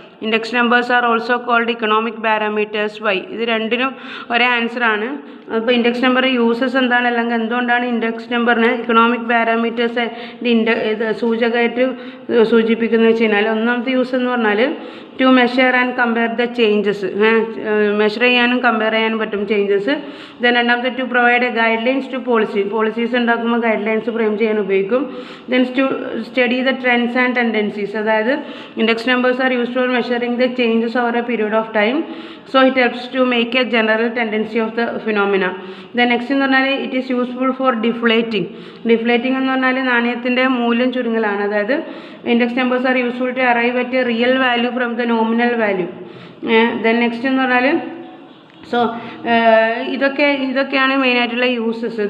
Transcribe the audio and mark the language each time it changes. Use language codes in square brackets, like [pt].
[en] Index numbers are also called economic parameters. [ml] Why? ഇത് രണ്ടിനും ഒരേ ആൻസർ ആണ്. അപ്പോൾ ഇൻഡെക്സ് നമ്പർ യൂസസ് എന്താണ്, അല്ലെങ്കിൽ എന്തുകൊണ്ടാണ് ഇൻഡെക്സ് നമ്പറിന് ഇക്കണോമിക് പാരാമീറ്റേഴ്സ് സൂചകമായിട്ട് സൂചിപ്പിക്കുന്നത് വെച്ച് കഴിഞ്ഞാൽ, ഒന്നാമത്തെ യൂസ് എന്ന് പറഞ്ഞാൽ [en] to measure and compare the changes, [ml] measure ചെയ്യാനും കമ്പയർ ചെയ്യാനും പറ്റും ചേഞ്ചസ്. [en] then രണ്ടാമത്തെ to provide a guidelines to policies [ml] ഉണ്ടാക്കുമ്പോൾ [en] Guidelines frame ചെയ്യാൻ ഉപയോഗിക്കും. Then to study the trends and tendencies, അതായത് index numbers are used for measuring the changes over a period of time, so it helps to make a general tendency of the phenomena. The next എന്ന് പറഞ്ഞാൽ it is useful for deflating എന്ന് പറഞ്ഞാൽ [ml] നാണയത്തിൻ്റെ മൂല്യം ചുരുങ്ങലാണ്, അതായത് [en] Index numbers are useful to arrive at a real value from the nominal value. [ml] Then next എന്ന് പറഞ്ഞാൽ so ഇതൊക്കെയാണ് മെയിനായിട്ടുള്ള യൂസസ്.